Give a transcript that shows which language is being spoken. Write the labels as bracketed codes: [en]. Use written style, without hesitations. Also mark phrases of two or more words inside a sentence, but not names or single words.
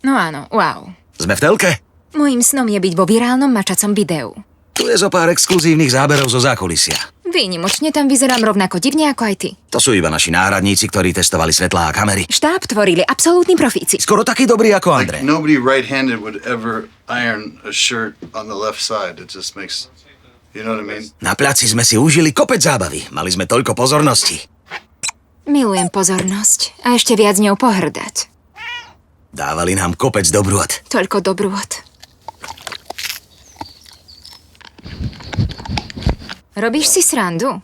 [sk] No áno, wow. Sme v telke? Mojím snom je byť vo virálnom mačacom videu. Tu je zo pár exkluzívnych záberov zo zákulisia. Výnimočne tam vyzerám rovnako divne ako aj ty. To sú iba naši náhradníci, ktorí testovali svetlá a kamery. Štáb tvorili absolútni profíci. Skoro taký dobrý ako Andrej. [en] Nobody right-handed would ever iron a shirt on the left side. It just makes, you know what I mean? [sk] Na placi sme si užili kopec zábavy. Mali sme toľko pozornosti. Milujem pozornosť a ešte viac ňou pohrdať. Dávali nám kopec dobrôt. Toľko dobrôt. Robíš si srandu?